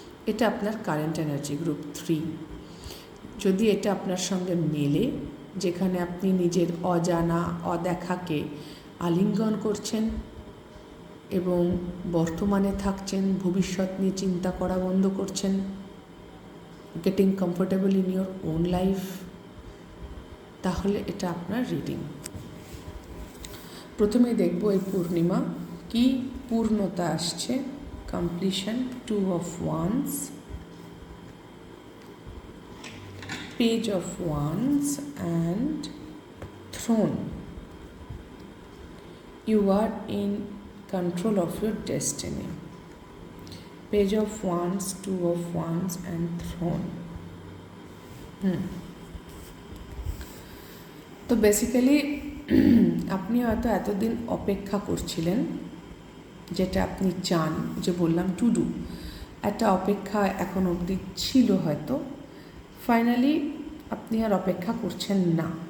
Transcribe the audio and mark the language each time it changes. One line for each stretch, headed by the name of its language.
Bangla: এটা আপনার current energy group 3। যদি এটা আপনার সঙ্গে মেলে, যেখানে আপনি নিজের অজানা, অদেখাকে আলিঙ্গন করছেন এবং বর্তমানে থাকছেন, ভবিষ্যৎ নিয়ে চিন্তা করা বন্ধ করছেন,
English: getting comfortable in your own life,
Bangla: তাহলে এটা আপনার রিডিং। প্রথমে দেখব এই পূর্ণিমা কি পূর্ণতা আসছে।
English: Completion, 2 of Wands, Page of Wands and Throne. You are in control of your destiny. Page of Wands, 2 of Wands and Throne.
Bangla: তো বেসিক্যালি আপনি হয়তো এতদিন অপেক্ষা করছিলেন, যেটা আপনি চান, যে বললাম টু ডু, একটা অপেক্ষা এখন অবধি ছিল হয়তো, ফাইনালি আপনি আর অপেক্ষা করছেন না।